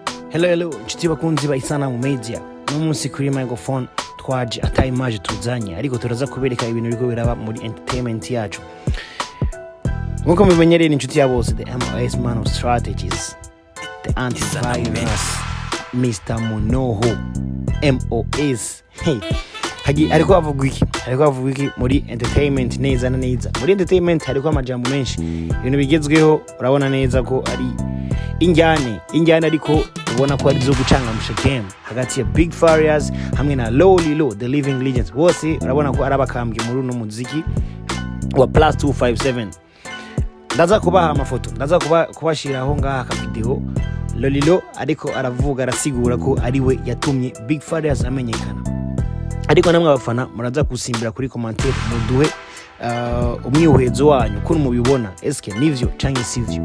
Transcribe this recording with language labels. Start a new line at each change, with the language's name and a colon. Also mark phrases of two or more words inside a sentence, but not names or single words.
Rundi: Hello, inshuti bakunzi ba Isanamu Media. N'umunsi kuri microphone twaje ata image tuzanye ariko turaza kubereka ibintu biko biraba muri entertainment yacu. Nkuko mubimenyereye inshuti ya bose,
English: the MOS man of strategies, the antivirus, Mr. Monoho, MOS.
Rundi: Hey, ariko avuga iki muri entertainment neza na neza. Muri entertainment hariko amajambo menshi, ibintu bigezweho urabona neza ko ari injyane ariko ubona ko ari zo gucangamusha game hagati ya Big Fizzo hamwe na Lolilo,
English: the living legends.
Rundi: Bose urabona ko arabakambye muri no muziki wa plus 257. Ndaza kubaha amafoto, ndaza kubashiraho ngaha ka video. Lolilo ariko aravuga arasigura ko ariwe yatumye Big Fizzo amenyekana. Ariko namwe abafana muraza gusimbira kuri commentaire muduhe umwihuhezo wanyu ko mubibona eske nivyo canke sivyo.